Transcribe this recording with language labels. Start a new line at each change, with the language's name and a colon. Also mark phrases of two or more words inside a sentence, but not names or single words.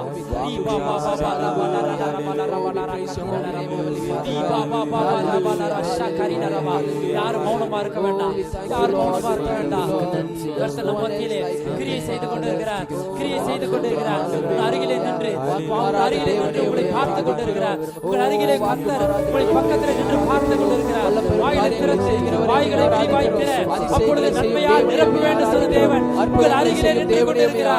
Tamil: Riba baba ramana ramana ramana rakadira ramana. Riba baba ramana rashakarina ramana. யார் மௌனமா இருக்க வேண்டாம், யார் மௌனமா இருக்க வேண்டாம். கர்த்தர் மத்தியிலே கிரியை செய்து கொண்டிருக்கிறார், கிரியை செய்து கொண்டிருக்கிறார். உங்கள் அருகிலே நின்று உங்களை பார்த்து கொண்டிருக்கிறார். உங்கள் அருகிலே கர்த்தர் உங்களை பக்கத்தில் நின்று பார்த்து கொண்டிருக்கிறார். வாய்களை திறந்து வாய்களை விரிவாய்க்கிற அப்பொழுது நன்மையால் நிரப்ப வேண்டும் சொன்ன தேவன் உங்கள் அருகிலே நின்று கொண்டிருக்கிறார்.